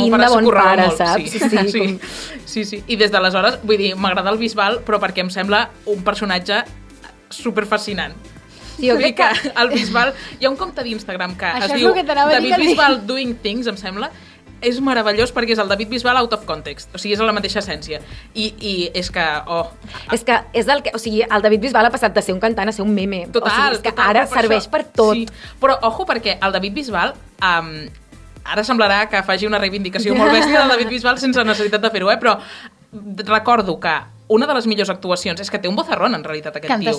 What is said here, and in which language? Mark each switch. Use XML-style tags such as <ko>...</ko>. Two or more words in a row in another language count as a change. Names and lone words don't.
<ca>pin de bon pare, saps? Sí. I des d'aleshores, vull dir, m'agrada el Bisbal, però perquè em sembla un personatge superfascinant. Jo crec que el Bisbal... Hi ha un compte d'Instagram que això es diu David Bisbal Doing Things, em sembla. És meravellós perquè és el David Bisbal</ca> <en>out of context.</en> <ca>O sigui, és la mateixa essència. I és que... És que és o sigui, el David Bisbal ha passat de ser un cantant a ser un meme. Total. O sigui, és que ara serveix per tot. Sí. Però, ojo, perquè el David Bisbal... ara semblarà que faci una reivindicació molt bèstia del David Bisbal sense necessitat de fer-ho, però recordo que una de les millors actuacions és que té un vozarrón, en realitat, aquest tio.</ca>